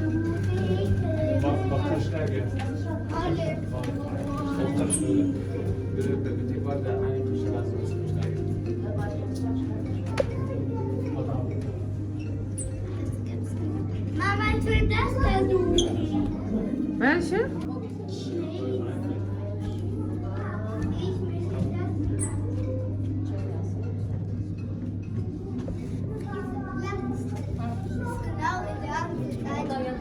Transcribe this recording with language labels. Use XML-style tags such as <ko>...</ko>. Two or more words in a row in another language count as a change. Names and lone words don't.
<tr>Bak taşlar gel. Taşlar şöyle. Bibliothek var da aynı tuşlar basmışlar.</tr> <de>Mama, ich will das versuchen. Welche? Ich möchte das. Genau in der anderen Seite.</de>